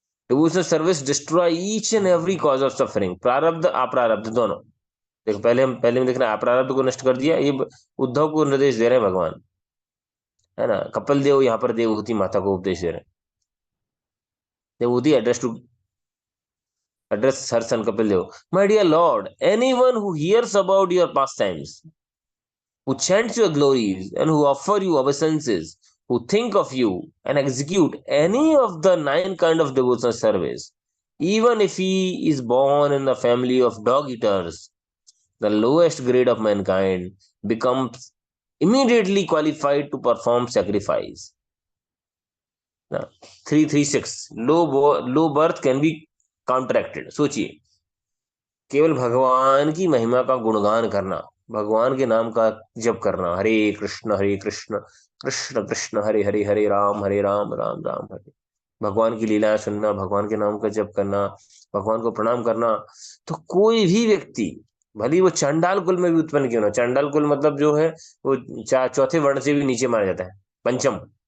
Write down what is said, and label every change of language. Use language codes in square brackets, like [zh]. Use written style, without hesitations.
[en] devotional service destroy each and every cause of suffering, [hi] प्रारब्ध अप्रारब्ध दोनों। देखो, पहले में देखना, अप्रारब्ध को नष्ट कर दिया, ये उद्धव को निर्देश दे रहे हैं भगवान, है ना। कपिल देव यहाँ पर देवहूति माता को उपदेश दे रहे हैं। [en] Devahuti address her son Kapil Dev, my dear lord, anyone who hears about your pastimes, who chants your glories and who offer you obeisances, who think of you and execute any of the nine kind of devotional service, Even if he is born in the family of dog eaters, the lowest grade of mankind, becomes immediately qualified to perform sacrifice. Now, 336 low birth can be counteracted. [hi] सोचिए, केवल भगवान की महिमा का गुणगान करना, भगवान के नाम का जप करना, हरे कृष्ण कृष्ण कृष्ण हरे हरे, हरे राम राम राम हरे, भगवान की लीलाएं सुनना, भगवान के नाम का जप करना, भगवान को प्रणाम करना, तो कोई भी व्यक्ति, भले ही वो चांडाल कुल में भी उत्पन्न क्यों ना, चांडाल कुल मतलब जो है वो चौथे वर्ण से भी नीचे माना जाता है, पंचम,